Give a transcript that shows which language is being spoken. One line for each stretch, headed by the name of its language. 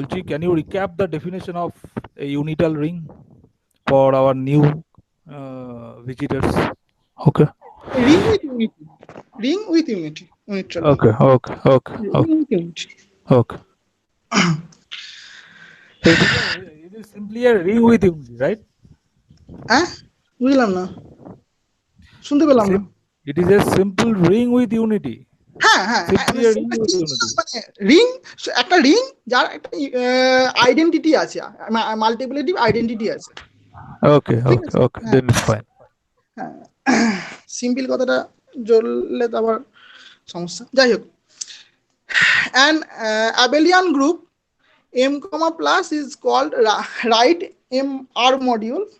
English: Can you recap the definition of a unital ring for our new visitors? Okay. Ring with unity, ring with unity, unital Okay. Ring with unity. Okay. It is simply a ring with unity, right?
Bangla: হ্যাঁ, বুঝলাম না, শুনতে পেলাম না।
English: It is a simple ring with unity.
Bangla: হ্যাঁ হ্যাঁ,
English: Simply a ring with unity.
Bangla: মানে ring, একটা রিং যার একটা আইডেন্টিটি আছে, মাল্টিপ্লিটিভ আইডেন্টিটি আছে।
English: Okay. Then it's fine.
Bangla: হ্যাঁ, সিম্পল কথাটা জ্বললে তো আবার সমস্যা। যাই হোক,
English: An abelian group M comma plus is called right M R module.